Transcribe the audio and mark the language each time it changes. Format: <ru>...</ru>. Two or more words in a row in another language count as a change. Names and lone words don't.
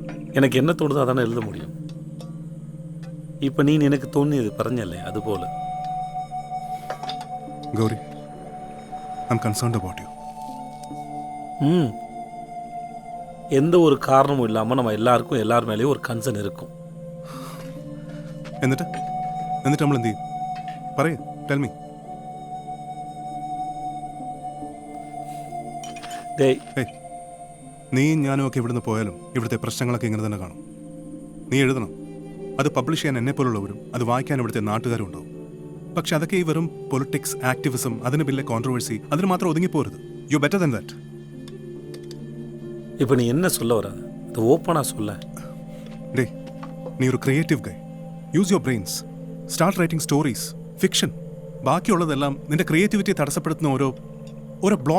<ta>எனக்கு என்ன தோணுதோ அதானே எழுத முடியும். இப்போ நீ எனக்கு தோணியது</ta> <ml>പറഞ്ഞല്ലേ അതുപോലെ.</ml> <en>Gauri, I'm concerned about you.</en> <ta>எந்த ஒரு காரணமும் இல்லாமல் நம்ம எல்லாருக்கும் எல்லார் மேலேயும் ஒரு கன்சர்ன் இருக்கும்.</ta> <ml>എന്നിട്ട് നമ്മൾ എന്ത് ചെയ്യും? പറയൂ,</ml> <en>tell me.</en> <ml>നീയും ഞാനും ഒക്കെ ഇവിടുന്ന് പോയാലും ഇവിടുത്തെ പ്രശ്നങ്ങളൊക്കെ ഇങ്ങനെ തന്നെ കാണും. നീ എഴുതണം. അത് പബ്ലിഷ് ചെയ്യാൻ എന്നെ പോലുള്ളവരും അത് വായിക്കാൻ ഇവിടുത്തെ നാട്ടുകാരും ഉണ്ടാവും. പക്ഷെ അതൊക്കെ ഈ വെറും പൊളിറ്റിക്സ്, ആക്ടിവിസം, അതിന് പിന്നെ കോൺട്രവേഴ്സി, അതിന് മാത്രം ഒതുങ്ങിപ്പോരുത്.</ml> <en>you better than that.</en> <ta>இப்போ நீ என்ன சொல்ல வர? அது ஓப்பனாக சொல்ல.</ta> <ml>ഡേ, നീ ഒരു</ml> <en>creative guy. use your brains. start writing stories, fiction.</en> <ml>ബാക്കിയുള്ളതെല്ലാം നിന്റെ ക്രിയേറ്റിവിറ്റി തടസ്സപ്പെടുത്തുന്ന ഓരോ ബ്ലോക്ക്</ml>